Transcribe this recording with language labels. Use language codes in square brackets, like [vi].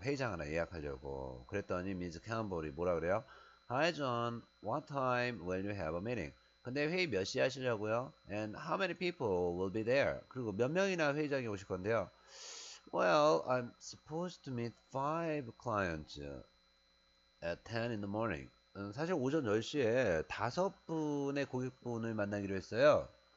[ko] 회의장 하나 예약하려고. 그랬더니 미즈 캠볼이 뭐라 그래요? [en] Hi John, what time will you have a meeting? [ko] 근데 회의 몇 시에 하시려고요? [en] And how many people will be there? [ko] 그리고 몇 명이나 회의장에 오실 건데요? [en] Well, I'm supposed to meet 5 clients at 10 in the morning. [ko] 사실 오전 10시에 5분의 고객분을 만나기로 했어요.